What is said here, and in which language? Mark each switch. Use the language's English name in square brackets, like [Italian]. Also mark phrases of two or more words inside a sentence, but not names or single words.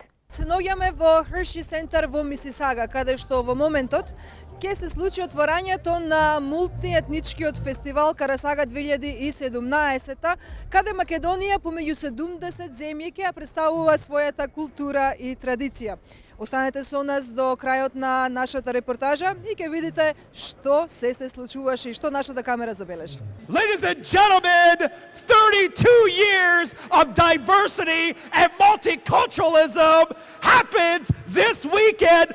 [Macedonian] Се наоѓаме во Hershey Center во Мисисага, каде што во моментот ќе се случи отворањето на мултиетничкиот фестивал Кара-Сага 2017, каде Македонија помеѓу 70 земји ќе ја представува својата култура и традиција. Останете со нас до крајот на нашата репортажа и ќе видите што се случуваше и што нашата камера забележа. [English] Ladies and gentlemen, 32 years of diversity and multiculturalism happens this weekend.